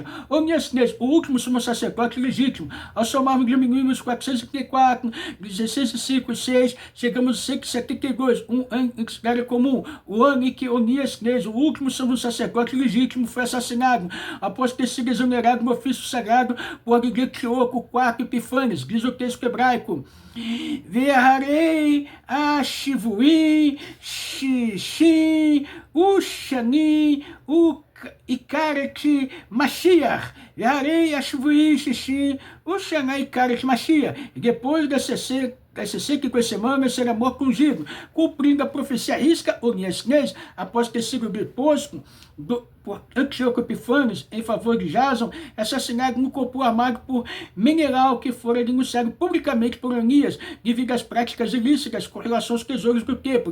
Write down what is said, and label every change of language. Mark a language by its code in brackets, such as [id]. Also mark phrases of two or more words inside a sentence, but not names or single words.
[pt] Onias, o último sumo sacerdote legítimo, ao somarmos diminuímos 434, 16, 5 e 6, chegamos a 172, um ano em cidade comum, o ano em que Onias, o último sumo sacerdote legítimo, foi assassinado, após ter sido exonerado no ofício sagrado por Antioco IV Epifanes, diz o texto hebraico. [he] ואחרי השבעים ששים ושנים יכרת משיח. ואחרי השבעים ששים ושנים יכרת משיח. [pt] E depois das 62 semanas será morto ungido, cumprindo a profecia risca Onias, após ter sido deposto por Antioco Epifanes em favor de Jason, assassinado no corpo armado por Menelau, que fora denunciado publicamente por Onias devido às práticas ilícitas com relação aos tesouros do templo.